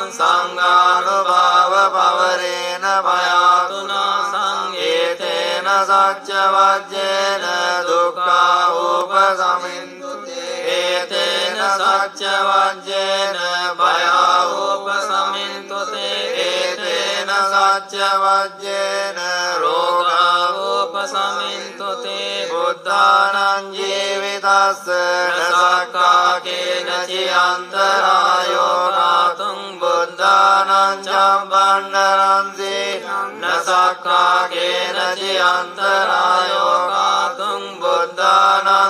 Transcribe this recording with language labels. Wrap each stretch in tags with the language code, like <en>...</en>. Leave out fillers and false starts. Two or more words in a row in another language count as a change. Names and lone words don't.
<pi>සංඝානුභාව පවරේන භයාතුනා සංඝේතේන සච්ච වජ්ජේන දුක්ඛා උපසමින්තුතේ ඒතේන සච්ච වජ්ජේන භයා උපසමින්තුතේ ඒතේන සච්ච වජ්ජේන රෝගා උපසමින්තුතේ බුද්ධානං ජීවිතස්ස නසක්ඛාකේන චියන්තරායෝ කාතුං බුද්ධානං චම්බණ්ඩරන්ති නසක්ඛාකේන චියන්තරායෝ කාතුං බුද්ධානං</pi>